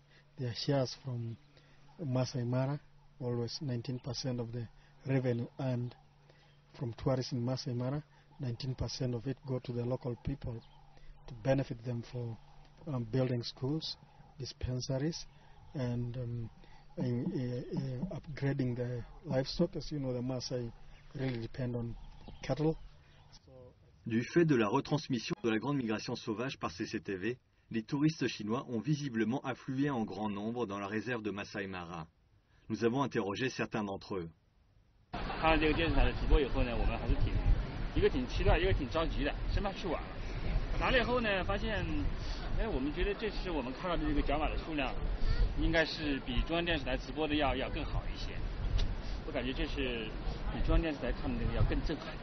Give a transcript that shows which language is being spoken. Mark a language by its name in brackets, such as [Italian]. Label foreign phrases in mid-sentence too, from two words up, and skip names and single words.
[English] Their shares from Masai Mara, always 19% of the revenue earned from tourism in Masai Mara, 19% of it go to the local people to benefit them for building schools, dispensaries, and upgrading the livestock. As you know, the Maasai really depend on cattle. [French] Du fait de la retransmission de la grande migration sauvage par CCTV, les touristes chinois ont visiblement afflué en grand nombre dans la réserve de Masai Mara. Nous avons interrogé certains d'entre eux. [Chinese] 看了这个电视台的直播以后呢，我们还是挺期待，一个挺着急的，生怕去晚了。来了以后呢，发现，我们觉得这次我们看到的这个角马的数量，应该是比中央电视台直播的要更好一些。我感觉这是比中央电视台看的那个要更震撼。